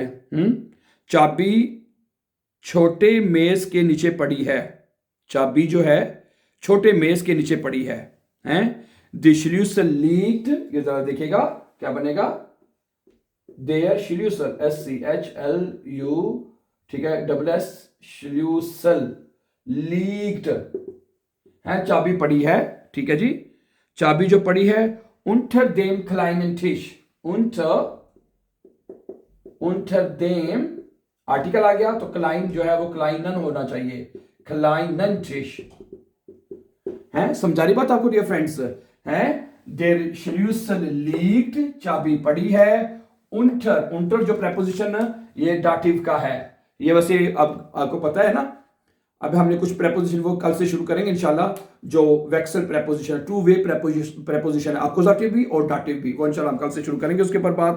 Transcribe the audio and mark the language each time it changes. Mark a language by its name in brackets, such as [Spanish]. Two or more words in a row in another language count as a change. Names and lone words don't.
[Hindi] चाबी छोटे मेज के नीचे पड़ी है, चाबी जो है छोटे मेज के नीचे पड़ी है, हैं, [German] der Schlüssel liegt, [Hindi] ये जरा देखिएगा क्या बनेगा, [German] der Schlüssel, [Hindi] एस सी एच एल यू, ठीक है, [English] double s, [German] Schlüssel liegt [Hindi] है, चाबी पड़ी है। ठीक है जी, चाबी जो पड़ी है, [German] unter dem kleinen Tisch, unter dem, [Hindi] आर्टिकल आ गया तो क्लाइन जो है वो क्लाइनन होना चाहिए, [German] kleinen Tisch [Hindi] है। समझा रही बात आपको [English] dear friends, [Hindi] है, [German] der Schlüssel liegt, [Hindi] चाबी पड़ी है, [German] unter, unter [Hindi] जो प्रेपोजिशन ये डाटिव का है, ये वैसे अब आपको पता है ना, अब हमने कुछ प्रेपोजिशन वो कल से शुरू करेंगे इंशाल्लाह, जो वेक्सल प्रेपोजिशन, [English] two way preposition [Hindi] है, अक्यूजेटिव भी और डाटिव भी, वो इंशाल्लाह हम कल से शुरू करेंगे उसके ऊपर बात।